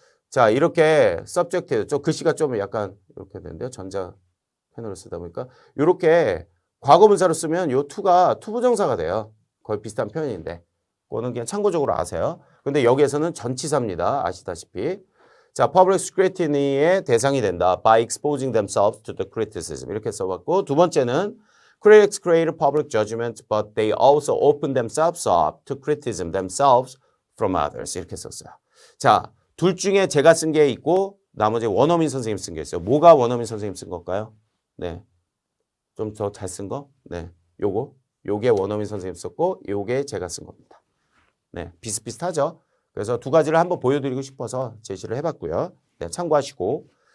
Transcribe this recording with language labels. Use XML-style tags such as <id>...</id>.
<ko>자, 이렇게 subject 저 글씨가 좀 약간 이렇게 되는데요. 전자 패널을 쓰다 보니까 이렇게 과거분사로 쓰면 요 to가 투부정사가 돼요. 거의 비슷한 표현인데 그거는 그냥 참고적으로 아세요. 근데 여기에서는 전치사입니다. 아시다시피. 자, public scrutiny의 대상이 된다.</ko> <en>by exposing themselves to the criticism.</en> <ko>이렇게 써봤고 두 번째는</ko> <en>critics create public judgment but they also open themselves up to criticism themselves from others.</en> <ko>이렇게 썼어요. 자, 둘 중에 제가 쓴 게 있고 나머지 원어민 선생님 쓴 게 있어요. 뭐가 원어민 선생님 쓴 걸까요? 네. 좀 더 잘 쓴 거? 네. 요게 원어민 선생님 썼고 요게 제가 쓴 겁니다. 네. 비슷비슷하죠? 그래서 두 가지를 한번 보여드리고 싶어서 제시를 해봤고요. 네, 참고하시고.</ko>